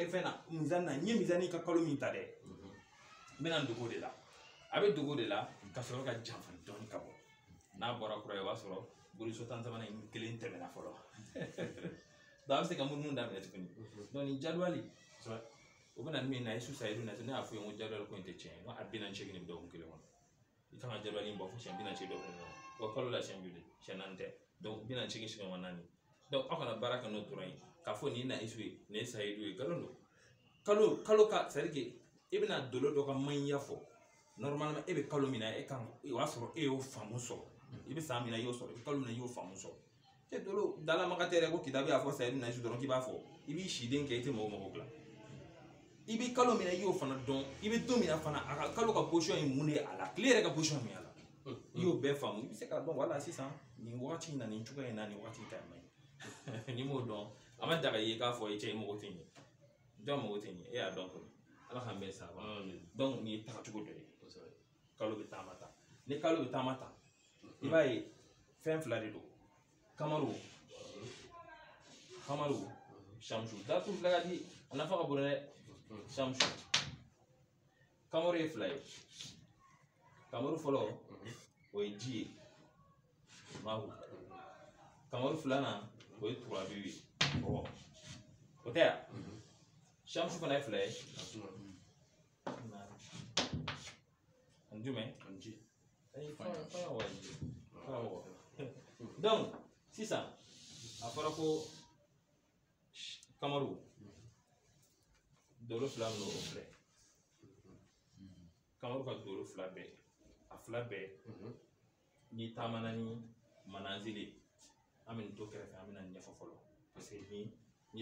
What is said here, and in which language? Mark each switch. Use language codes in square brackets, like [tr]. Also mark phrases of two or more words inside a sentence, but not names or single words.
[bm] fɛn na mizani na n ye mizani ka kalo min ta dɛ n bɛna dogo de la a bɛ dogo de la ka sɔrɔ ka janfa dɔɔni ka bɔ n'a bɔra kura ye o b'a sɔrɔ buruso 13 in kelen tɛmɛna fɔlɔ donc a bɛ se ka munumunu daminɛ tuguni donc nin jadwali o bɛna ni min na Yesu sayidu na ne y'a fɔ ye n ko jadwali ko in tɛ tiɲɛ ye n ko a 48 de bɛ dɔgɔkun kelen kɔnɔ i kan ka jadwali in bɔ fo siɲɛ 48 dɔgɔkun kɔnɔ o kalo la siɲɛ joli siɲɛ 4 tɛ donc 48 siɲɛ 4 donc aw kana baara kɛ n'o dɔrɔn ye k'a fɔ nin na Yesu ye nin ye sayidu ye nkalon don kalo ka [fr] c'est à dire que [bm] i bɛna dolo dɔ ka maɲiya fɔ normalement e bɛ kalo min na e kan o y'a sɔrɔ e y'o faamu sɔrɔ i bɛ san min na i y'o sɔrɔ i bɛ kalo min na i y'o faamu sɔrɔ e dolo dalamaga tɛ yɛrɛ ko kitabu y'a fɔ sayidu na Yesu dɔrɔn k'i b'a fɔ i b'i siden kɛ i tɛ mɔgɔw dilan i bɛ kalo min na i y'o fana dɔn i bɛ don min na fana a ka kalo ka position ye mun de ye a la tile yɛrɛ ka position min a la i y'o bɛɛ faamu i bɛ se k'a dɔn wala sisan nin wagati in na nin cogoya in na nin wagati ta man ɲi n'i m'o dɔn a ma daga i ye k'a fɔ i cɛ i mago tɛ ɲɛ jɔn mago tɛ ɲɛ e y'a dɔn kɔni ala k'an bɛn saba donc nin ye tagacogo dɔ ye kalo bɛ taama ta ni kalo bɛ taama ta i b'a ye fɛn fila de don kamaru shamsu datu fila ka di a nafa ka bon dɛ shamsu kamaru ye fila ye kamaru fɔlɔ o ye ji ye mahu kamaru filanan o ye turabiw ye o tɛ yan shamsu fana ye fila ye ani jumɛn donc sisan a fɔra ko kamaru dolo fila min o filɛ kamaru ka dolo fila bɛɛ a fila bɛɛ n'i taamana ni manazili an bɛ nin to kɛrɛfɛ an bɛna nin ɲɛfɔ fɔlɔ [fr] parce que [bm] n'i